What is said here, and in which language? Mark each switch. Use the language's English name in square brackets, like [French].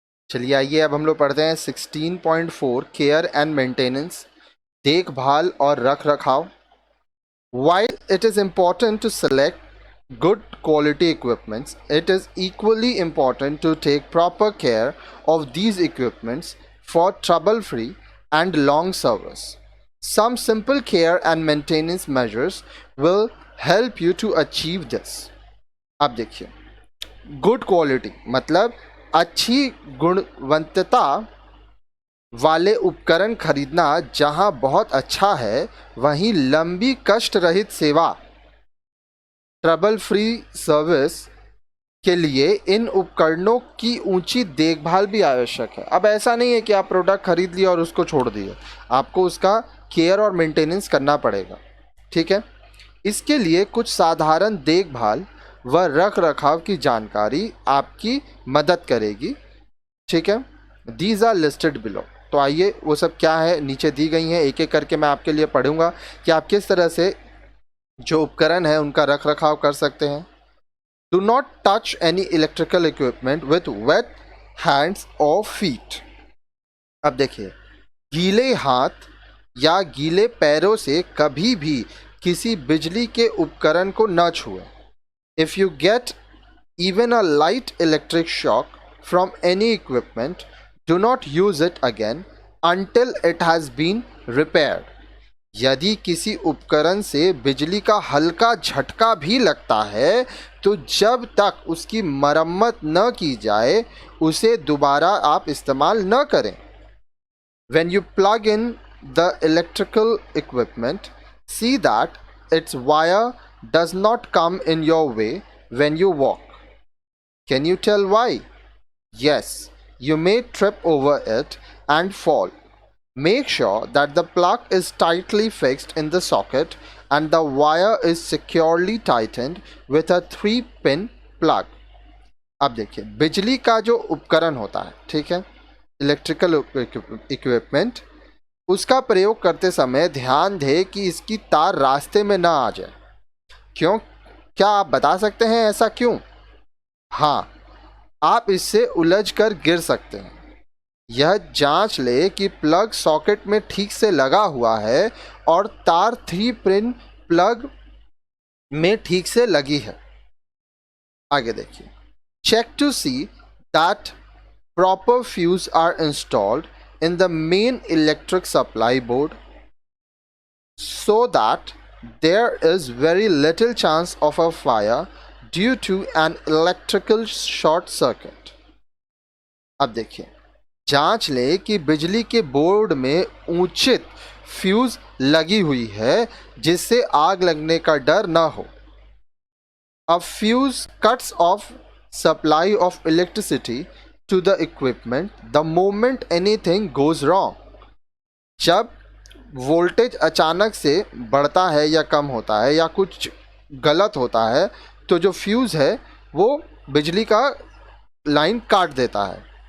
[Hindi] चलिए आइए अब हम लोग पढ़ते हैं 16.4 केयर एंड मेंटेनेंस, देखभाल और रख रखाव. [English] While it is important to select good quality equipments, it is equally important to take proper care of these equipments for trouble-free and long service. Some simple care and maintenance measures will help you to achieve this. [Hindi] अब देखिए, good quality मतलब अच्छी गुणवत्ता वाले उपकरण खरीदना जहां बहुत अच्छा है, वहीं लंबी कष्ट रहित सेवा, ट्रबल फ्री सर्विस के लिए इन उपकरणों की ऊंची देखभाल भी आवश्यक है. अब ऐसा नहीं है कि आप प्रोडक्ट खरीद लिया और उसको छोड़ दिए, आपको उसका केयर और मेंटेनेंस करना पड़ेगा. ठीक है, इसके लिए कुछ साधारण देखभाल व रख रखाव की जानकारी आपकी मदद करेगी. ठीक है, [English] These are listed below. [Hindi] तो आइए वो सब क्या है नीचे दी गई हैं, एक एक करके मैं आपके लिए पढ़ूंगा कि आप किस तरह से जो उपकरण है उनका रख रखाव कर सकते हैं. [English] Do not touch any electrical equipment with wet hands और feet. [Hindi] अब देखिए, गीले हाथ या गीले पैरों से कभी भी किसी बिजली के उपकरण को न छुएं. [English] If you get even a light electric shock from any equipment, do not use it again until it has been repaired. [Hindi] यदि किसी उपकरण से बिजली का हल्का झटका भी लगता है तो जब तक उसकी मरम्मत न की जाए उसे दोबारा आप इस्तेमाल न करें. [English] When you plug in the electrical equipment, see that its wire does not come in your way when you walk. Can you tell why? Yes, you may trip over it and fall. Make sure that the plug is tightly fixed in the socket and the wire is securely tightened with a 3-pin plug. [Hindi] अब देखिए, बिजली का जो उपकरण होता है, ठीक है, इलेक्ट्रिकल इक्विपमेंट, उसका प्रयोग करते समय ध्यान दें कि इसकी तार रास्ते में ना आ जाए. क्यों? क्या आप बता सकते हैं ऐसा क्यों? हाँ, आप इससे उलझ कर गिर सकते हैं. यह जांच ले कि प्लग सॉकेट में ठीक से लगा हुआ है और तार 3-पिन प्लग में ठीक से लगी है. आगे देखिए, [English] Check to see that proper fuse are installed in the main electric supply board so that there is very little chance of a fire due to an electrical short circuit. [Hindi] अब देखिए, जांच ले कि बिजली के बोर्ड में उचित fuse लगी हुई है जिससे आग लगने का डर न हो. [English] A fuse cuts off supply of electricity to the equipment the moment anything goes wrong. [Hindi] जब वोल्टेज अचानक से बढ़ता है या कम होता है या कुछ गलत होता है तो जो फ्यूज़ है वो बिजली का लाइन काट देता है.